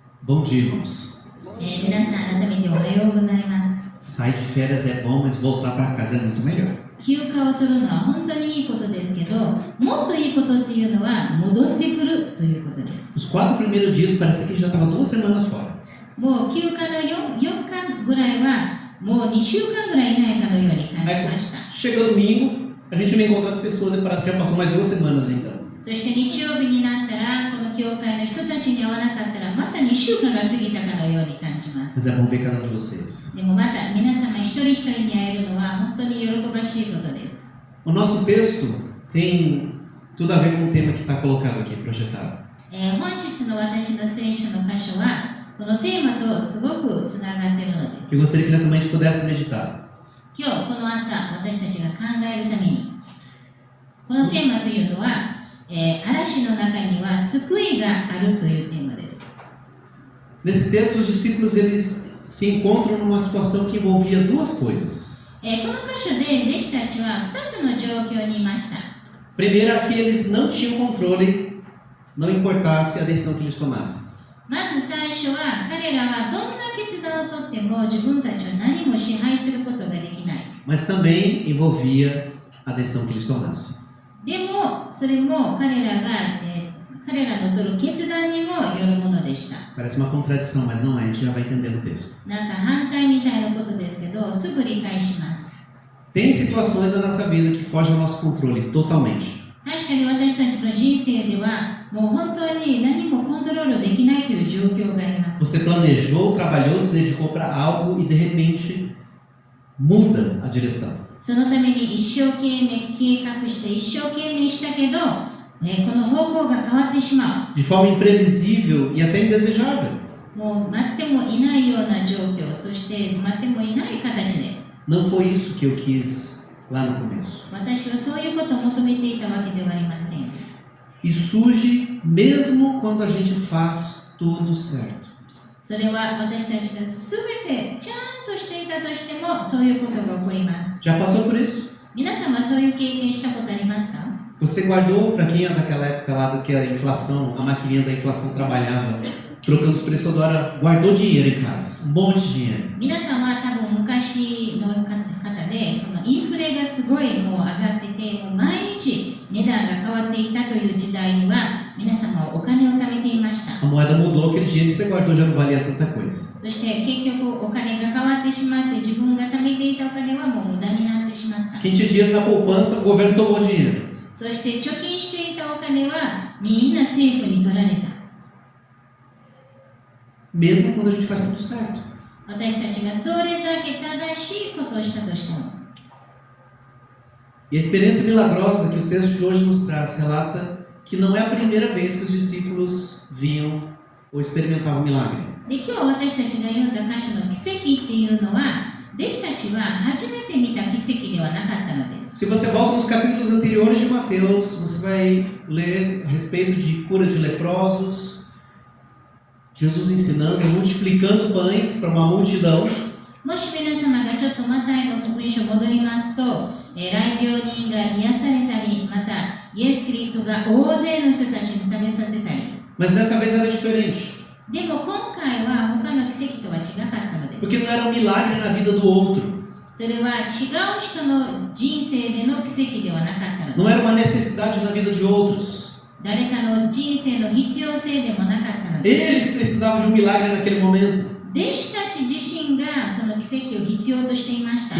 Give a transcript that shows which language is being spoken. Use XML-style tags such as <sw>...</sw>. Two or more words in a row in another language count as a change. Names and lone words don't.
<pt>Bom dia, irmãos.</pt> <ja>皆さん改めておはようございます。</ja> <pt>Sair de férias é bom, mas voltar para casa é muito melhor.</pt> <ja>休暇を取るのは本当にいいことですけど、もっといいことっていうのは戻ってくるということです。</ja> <pt>Os 4 primeiros dias parecia que a gente já estava 2 semanas fora.</pt> <ja>もう休暇の 4日ぐらいはもう2週間ぐらいいないかのように感じました。</ja> <pt>Chega domingo, a gente não encontra as pessoas e parece que já passou mais 2 semanas então.</pt> <ja>そして日曜日になったら、この教会の人たちに会わなかったら、また2週間が過ぎたかのように感じま</ja> <pt>Mas</pt> <ja>す。</ja> <pt>é bom ver cada um de vocês.</pt> <ja>でもまた皆様一人一人に会えるのは本当に喜ばしいことです。</ja> <pt>O nosso texto tem tudo a ver com o tema que está colocado aqui, projetado.</pt> <ja>本日の私の聖書の箇所はこのテーマとすごくつながっているのです。</ja> <pt>Eu gostaria que nessa manhã a gente pudesse meditar.</pt> <ja>今日この朝私たちが考えるためにこのテーマというのは、嵐の中には救いがあるというテーマです。</ja> <pt>Nesse texto, os discípulos eles se encontram numa situação que envolvia 2 coisas.</pt> <ja>この箇所で弟子たちは2つの状況にいました。</ja> <pt>Primeiro é que eles não tinham controle, não importasse a decisão que eles tomassem.</pt> <ja>まず最初は彼らはどんな決断をとっても自分たちは何も支配することができない。</ja> <pt>Mas também envolvia a decisão que eles tomassem.</pt> <ja>でもそれも彼らの取る決断にもよるものでした。</ja> <pt>Parece uma contradição, mas não é, a gente já vai entender no texto.</pt> <ja>なんか反対みたいなことですけど、すぐ理解します。</ja> <pt>Tem situações da nossa vida que fogem ao nosso controle totalmente.</pt> <ja>確かに私たちの人生ではもう本当に何もコントロールできないという状況があります。</ja> <pt>Você planejou, trabalhou, se dedicou para algo e de repente muda a direção.</pt> <ja>そのために一生懸命計画して一生懸命したけど、この方向が変わってしま</ja> <pt>De forma imprevisível e até indesejável.</pt> <ja>う。もう待ってもいないような状況、そして待ってもいない形で。</ja> <pt>Não foi isso que eu quis lá no começo.</pt> <ja>私はそういうことを求めていたわけではありません。</ja> <pt>E surge mesmo quando a gente faz tudo certo.</pt> <ja>それは私たちが全てちゃんとしていたとしてもそういうことが起こります。</ja> <pt>Já passou por isso?</pt> <ja>皆さんはそういう経験したことありますか？</ja> <pt>Você guardou, para quem é daquela época lá do que a inflação, a maquininha da inflação trabalhava, trocando os preços toda hora, guardou dinheiro em casa, um monte de dinheiro.</pt> <ja>皆さんは多分昔の方でそのインフレがすごいもう上がってて、もう毎日値段が変わっていたという時代には皆様はお金を貯めていました。</ja> <pt>A moeda mudou, aquele dinheiro que você guardou já não valia tanta coisa.</pt> <ja>そして結局お金が変わってしまって自分が貯めていたお金はもう無駄になってしまった。</ja> <pt>Quem tinha dinheiro na poupança, o governo tomou dinheiro.</pt> <ja>そして貯金していたお金はみんな政府に取られた。</ja> <pt>Mesmo quando a gente faz tudo certo.</pt> <ja>私たちがどれだけ正しいことをしたとしても。</ja> <pt>E a experiência milagrosa que o texto de hoje nos traz relata que não é a primeira vez que os discípulos viam ou experimentavam milagre.</pt> <ja>で今日私たちが読んだ箇所の奇跡っていうのは弟子たちは初めて見た奇跡ではなかったのです。</ja> <pt>Se você volta nos capítulos anteriores de Mateus, você vai ler a respeito de cura de leprosos, Jesus ensinando, multiplicando pães para uma multidão.</pt> <ja>もし皆様がちょっとマタイの福音書戻りますと、雷病人が癒されたり、またイエス・キリストが大勢の人たちに食べさせたり。</ja> <pt>Mas dessa vez era diferente.</pt> <ja>でも今回は他の奇跡とは違かったのです。</ja> <pt>Porque não era um milagre na vida do outro.</pt> <ja>それは違う人の人生での奇跡ではなかったのです。</ja> <pt>Não era uma necessidade na vida de outros.</pt> <ja>誰かの人生の必要性でもなかったのです。</ja> <pt>Eles precisavam de um milagre naquele momento.</pt> <ja>弟子たち自身がその奇跡を必要としていました。</ja>